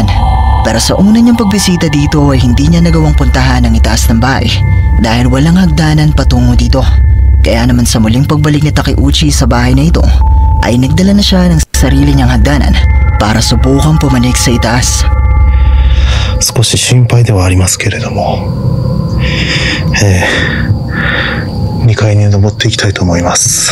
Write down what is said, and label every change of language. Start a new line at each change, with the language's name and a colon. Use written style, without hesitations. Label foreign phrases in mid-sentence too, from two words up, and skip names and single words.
Filipino: Pero sa una niyang pagbisita dito ay hindi niya nagawang puntahan ang itaas ng bahay dahil walang hagdanan patungo dito. Kaya naman sa muling pagbalik ni Takeuchi sa bahay na ito ay nagdala na siya ng sarili niyang hagdanan para subukang pumanik sa itaas.
Japanese: 少し心配ではありますけれども、2階に登っていきたいと思います。